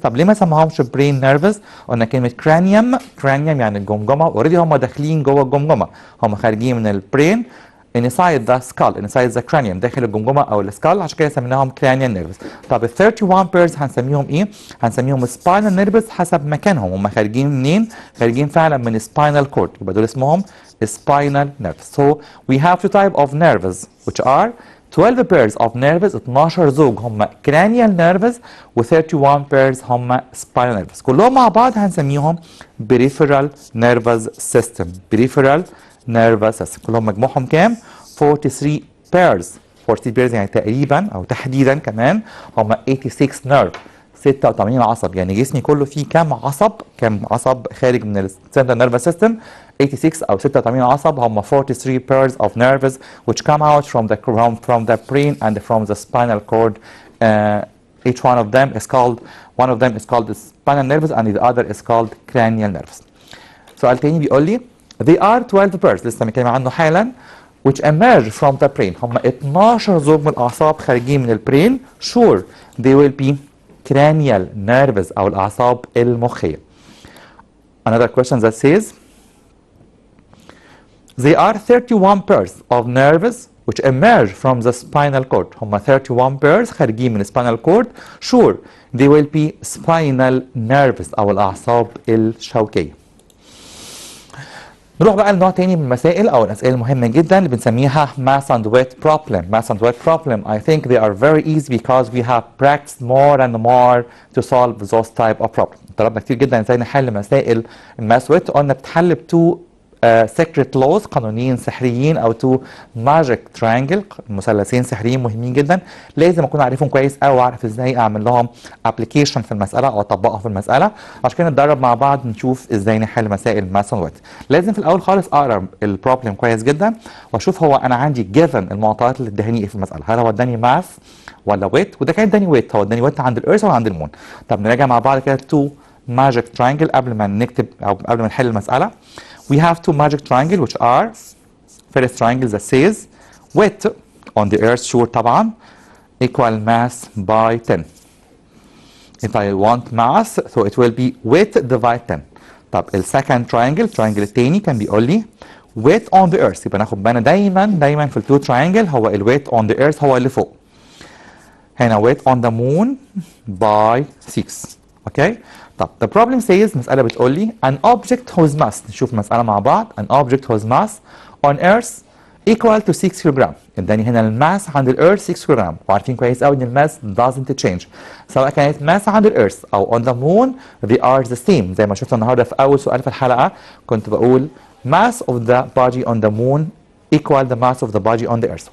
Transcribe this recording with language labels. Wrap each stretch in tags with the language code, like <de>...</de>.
<ar>طب ليه ما سموهمش brain nervous؟ قلنا كلمة cranium يعني الجمجمة اوريدي هم داخلين جوه الجمجمة هم خارجين من البرين</ar> <en>inside the skull inside the cranium</en> <ar>داخل الجمجمة او السكال عشان كده سميناهم cranial nervous. طب ال 31 pairs هنسميهم ايه؟ هنسميهم spinal nervous حسب مكانهم هم خارجين منين؟ خارجين فعلا من spinal cord يبقى دول اسمهم spinal nervous.</ar> <en>So we have two types of nerves</en> <ar>which are 12 pairs of nerves 12 زوج هم cranial nervous و 31 pairs هم spinal nervous كلهم مع بعض هنسميهم peripheral nervous system peripheral nervous system كلهم مجموعهم كام؟ 43 pairs 43 pairs يعني تقريبا او تحديدا كمان هم 86 nerve 86 عصب يعني جسمي كله فيه كام عصب خارج من السنترال نيرفس سيستم</ar> <en>86 او 86 عصب هم 43 pairs of nerves which come out from the brain and from the spinal cord. Each one of them is called the spinal nerves and the other is called cranial nerves.</en> <ar>سؤال تاني بيقول لي</ar> <en>they are 12 pairs</en> <ar>لسه بنتكلم عنه حالا</ar> <en>which emerge from the brain</en> <ar>هم 12 زوج من الاعصاب خارجين من البرين</ar> <en>sure they will be cranial nerves</en> <ar>أو الأعصاب المخية.</ar> <en>Another question that says they are 31 pairs of nerves which emerge from the spinal cord. هم 31 pairs خارجين من spinal cord. Sure they will be spinal nerves</en> <ar>أو الأعصاب الشوكية. نروح بقى لنوع تاني من المسائل او الاسئله المهمه جدا اللي بنسميها math and weight problem.</ar> <en>math and weight problem I think they are very easy because we have practiced more and more to solve those type of problems.</en> <ar>طلبنا كتير جدا ازاي نحل مسائل الماث ويت قلنا بتحل بتو secret laws قانونيين سحريين او تو magic triangle مثلثين سحريين مهمين جدا لازم اكون عارفهم كويس او اعرف ازاي اعمل لهم application في المساله او اطبقها في المساله عشان كده نتدرب مع بعض نشوف ازاي نحل مسائل ماث ويت. لازم في الاول خالص اقرا البروبلم كويس جدا واشوف هو انا عندي given المعطيات اللي ادهاني ايه في المساله هل هو اداني ماث ولا ويت وده كان اداني ويت هو اداني ويت عند الارث ولا عند المون. طب نراجع مع بعض كده تو magic triangle قبل ما نكتب او قبل ما نحل المساله.</ar> <en>We have two magic triangles which are first triangle that says weight on the earth sure طبعا equal mass by 10. If I want mass so it will be weight divide 10.</en> <ar>طب ال second triangle التاني كان بيقول لي weight on the earth يبقى ناخد بالنا دايما في التو triangle هو ال weight on the earth هو اللي فوق.</ar> <en>هنا weight on the moon by 6. Okay طب the problem says</en> <ar>مسألة بتقول لي</ar> <en>an object whose mass</en> <ar>نشوف مسألة مع بعض</ar> <en>an object whose mass on earth equal to 6 kilogram.</en> <ar>اداني هنا الماس عند الارث 6 كيلوغرام وعارفين كويس قوي ان الماس</ar> <en>doesn't change</en> <ar>سواء كانت ماس عند الارث او on the moon they are the same زي ما شفنا النهارده في اول سؤال في الحلقة كنت بقول</ar> <en>mass of the body on the moon equal the mass of the body on the earth.</en>